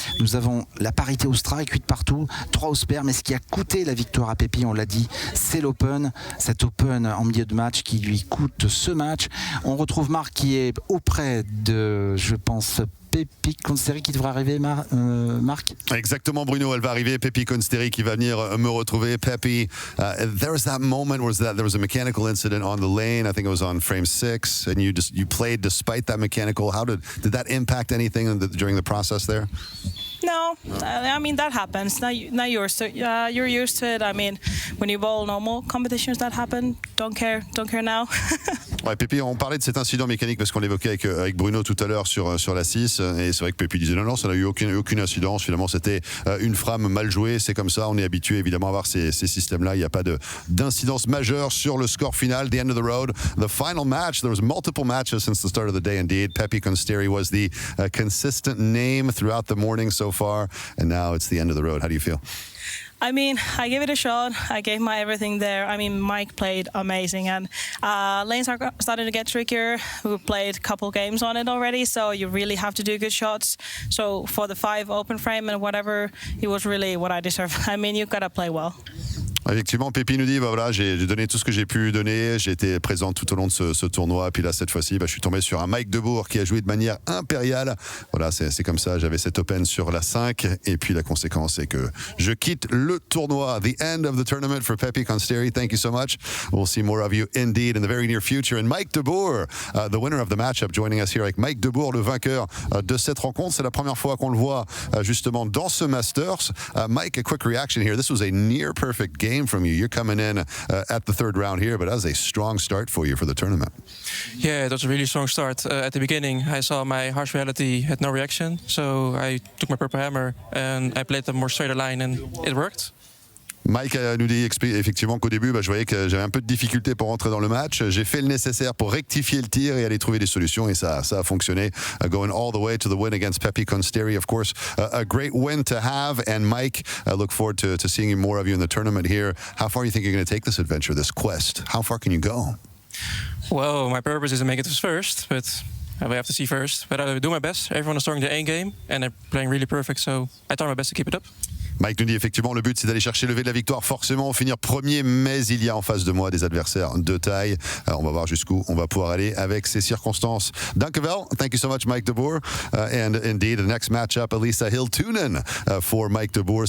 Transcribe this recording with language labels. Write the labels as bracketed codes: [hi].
[fr] Nous avons la parité au strike, 8 partout, 3 au spare, mais ce qui a coûté la victoire à Pepi, on l'a dit, c'est l'open, cet open en milieu de match qui lui coûte ce match. On retrouve Marc qui est auprès de, je pense, Pepi Consteri qui devrait arriver, Marc. Exactement, Bruno, elle va arriver. Pepi Consteri qui va venir me retrouver. [en] Pepi, there was that moment where there was a mechanical incident on the lane. I think it was on frame 6, and you played despite that mechanical. How did that impact anything during the process there? No, I mean that happens. Now you're used to it. I mean, when you bowl normal competitions, that happen. Don't care now. [fr] Ouais, Pepi, on parlait de cet incident mécanique parce qu'on l'évoquait avec Bruno tout à l'heure sur la 6, et c'est vrai que Pepi disait non, ça n'a eu aucune incidence. Finalement, c'était une frame mal jouée. C'est comme ça, on est habitué évidemment à voir ces systèmes-là. Il n'y a pas d'incidence majeure sur le score final. [en] The end of the road, the final match. There was multiple matches since the start of the day. Indeed, Pepi Consteri was the consistent name throughout the morning so far, and now it's the end of the road. How do you feel? I mean, I gave it a shot. I gave my everything there. I mean, Mike played amazing, and lanes are starting to get trickier. We played a couple games on it already, so you really have to do good shots. So for the 5 open frame and whatever, it was really what I deserve. I mean, you gotta play well. [fr] Effectivement, Pépi nous dit, voilà, j'ai donné tout ce que j'ai pu donner, j'ai été présent tout au long de ce tournoi, puis là, cette fois-ci, je suis tombé sur un Mike Debourg qui a joué de manière impériale. Voilà, c'est comme ça, j'avais cette Open sur la 5, et puis la conséquence, c'est que je quitte le tournoi. [en] The end of the tournament for Pépi Consteri. Thank you so much. We'll see more of you indeed in the very near future. And Mike Debourg, the winner of the matchup, joining us here [fr] avec Mike Debourg, le vainqueur de cette rencontre. [en] C'est la première fois qu'on le voit justement dans ce Masters. Mike, a quick reaction here. This was a near perfect game from you. You're coming in at the third round here, but that was a strong start for you for the tournament. Yeah, it was a really strong start. At the beginning, I saw my harsh reality had no reaction, so I took my purple hammer and I played a more straighter line, and it worked. [fr] Mike nous dit effectivement qu'au début, je voyais que j'avais un peu de difficulté pour rentrer dans le match. J'ai fait le nécessaire pour rectifier le tir et aller trouver des solutions, et ça a fonctionné. [en] Going all the way to the win against Pépi Consteri, of course, a great win to have. And Mike, I look forward to seeing more of you in the tournament here. How far do you think you're going to take this adventure, this quest? How far can you go? Well, my purpose is to make it first, but we have to see first. But I do my best. Everyone is throwing the A game, and they're playing really perfect, so I try my best to keep it up. [fr] Mike nous dit effectivement le but c'est d'aller chercher le lever de la victoire, forcément finir premier, mais il y a en face de moi des adversaires de taille. On va voir jusqu'où on va pouvoir aller avec ces circonstances. Dankjewel. [en] Thank you so much Mike Debourg. And indeed the next matchup, Elisa Hiltunen for Mike Debourg.